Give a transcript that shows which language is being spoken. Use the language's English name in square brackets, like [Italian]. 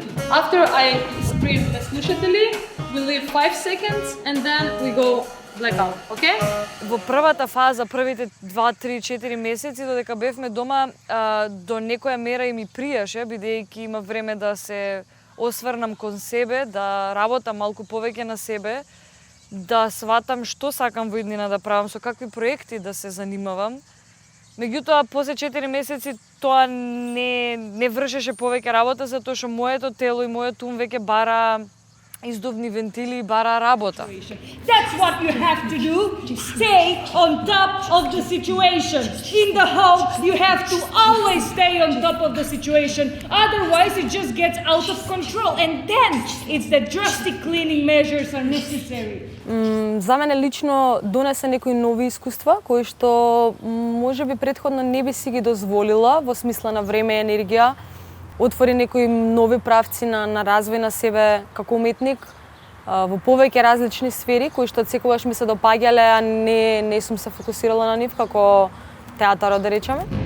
[English] After I sprint the слушатели, we leave 5 seconds and then we go blackout, okay? [Macedonian] Во првата фаза, првите 2, 3, 4 месеци, додека бевме дома, до некоја мера и ми пријаше, бидејќи има време да се осврнам кон себе, да работам малку повеќе на себе, да сватам што сакам во иднина да правам, со какви проекти да се занимавам. Меѓутоа, после 4 месеци тоа не вршеше повеќе работа, затоа што моето тело и мојот ум веќе бара издувни вентили и бара работа. [English] That's what you have to do, to stay on top of the situation. In the home, you have to always stay on top of the situation. Otherwise, it just gets out of control. And then, it's the drastic cleaning measures are necessary. [Macedonian] За мене лично донесе некои нови искуства, кои што можеби претходно не би си ги дозволила во смисла на време и енергија. Отвори некои нови правци на развој на себе како уметник во повеќе различни сфери кои што секогаш ми се допаѓале, а не сум се фокусирала на нив како театарот, да речеме.